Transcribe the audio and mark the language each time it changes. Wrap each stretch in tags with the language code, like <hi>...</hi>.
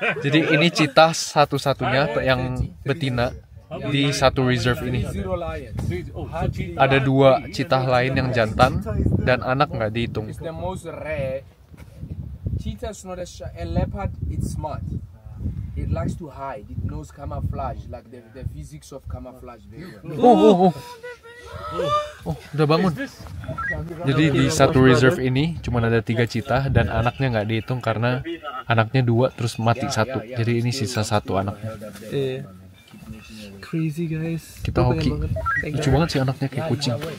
<id>Jadi ini cheetah satu-satunya yang betina di satu reserve ini.</id> <en>Zero lions.</en> <id>Ada 2 cheetah lain yang jantan dan anak nggak dihitung.</id> <en>It's the most rare. Cheetah is not a leopard. It's smart. It likes to hide. It knows camouflage, like the physics of camouflage. Very well.</en> <id>Oh, udah bangun. Jadi di satu reserve ini cuma ada 3 cheetah dan anaknya nggak dihitung karena anaknya 2 terus mati 1. Jadi ini sisa 1 anaknya. Iya.</id> <en>crazy guys.</en> <id>Kita Gua pengen hoki. banget. Lucu banget sih anaknya kayak kucing.</id>